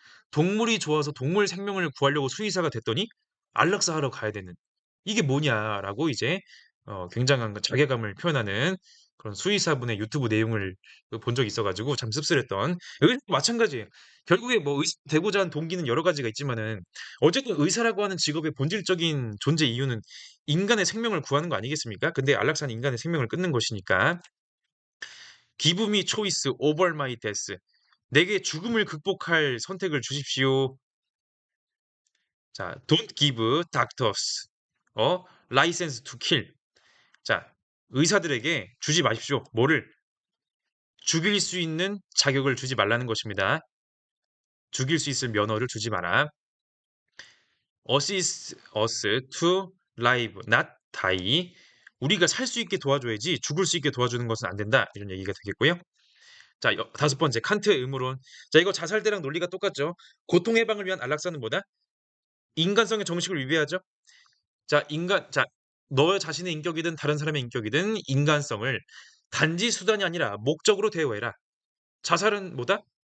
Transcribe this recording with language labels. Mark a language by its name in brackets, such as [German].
[Korean] 동물이 좋아서 동물 생명을 구하려고 수의사가 됐더니 안락사하러 가야 되는, 이게 뭐냐라고 이제 굉장한 자괴감을 표현하는 그런 수의사분의 유튜브 내용을 본 적이 있어가지고 참 씁쓸했던. 여기 마찬가지예요. 결국에 뭐 의사 되고자 하는 동기는 여러 가지가 있지만은 어쨌든 의사라고 하는 직업의 본질적인 존재 이유는 인간의 생명을 구하는 거 아니겠습니까? 근데 안락사는 인간의 생명을 끊는 것이니까. [English] Give me choice over my death. [Korean] 내게 죽음을 극복할 선택을 주십시오. [English] 자, don't give doctors license to kill. [Korean] 자, 의사들에게 주지 마십시오. 뭐를? 죽일 수 있는 자격을 주지 말라는 것입니다. 죽일 수 있을 면허를 주지 마라. [English] Assist us to live, not die. [Korean] 우리가 살 수 있게 도와줘야지 죽을 수 있게 도와주는 것은 안 된다. 이런 얘기가 되겠고요. 자, 다섯 번째, 칸트의 의무론. 자, 이거 자살대랑 논리가 똑같죠. 고통 해방을 위한 안락사는 뭐다? 인간성의 정식을 위배하죠. 자, 너 자신의 인격이든 다른 사람의 인격이든 인간성을 단지 수단이 아니라 목적으로 대우해라. 자살은 뭐다?